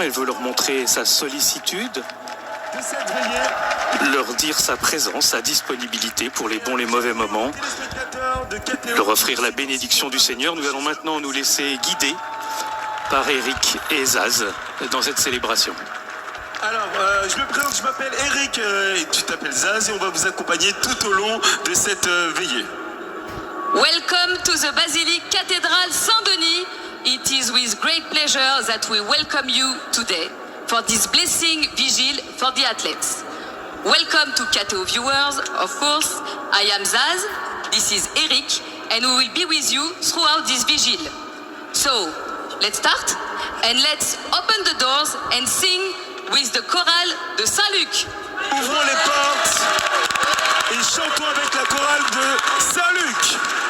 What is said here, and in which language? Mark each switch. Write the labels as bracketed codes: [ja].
[fr] Elle veut leur montrer sa sollicitude, leur dire sa présence, sa disponibilité pour les bons, les mauvais moments, leur offrir la bénédiction du Seigneur. Nous allons maintenant nous laisser guider par Eric et Zaz dans cette célébration. Alors, je me présente, je m'appelle Eric, et tu t'appelles Zaz, et on va vous accompagner tout au long de cette veillée. [en] Welcome to the Basilique Cathedral Saint-Denis. It is with great pleasure that we welcome you today for this blessing vigil for the athletes. Welcome to KTO viewers, of course. I am Zaz, this is Eric, and we will be with you throughout this vigil. So, let's start, and let's open the doors and sing with the chorale de Saint-Luc. [fr] Ouvrons les portes et chantons avec la chorale de Saint-Luc.